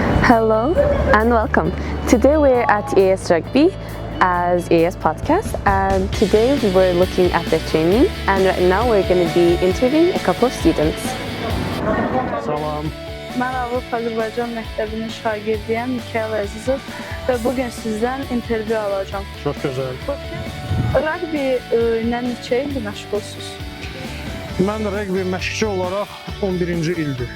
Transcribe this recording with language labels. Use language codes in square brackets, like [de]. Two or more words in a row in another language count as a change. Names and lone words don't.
[en] Hello and welcome. Today we're at EAS Rugby as EAS Podcast, and today we were looking at the training, and right now we're going to be interviewing a couple of students. [az] Salam. Mən Avropa Azərbaycan Məktəbinin şagirdiyəm Mikayıl Əzizov və bugün sizdən intervyu alacağım. [tr] Çok güzel. [az] Rugby ilə neçə ildir məşğulsunuz? Mən rugby məşqçi olaraq 11-ci ildir.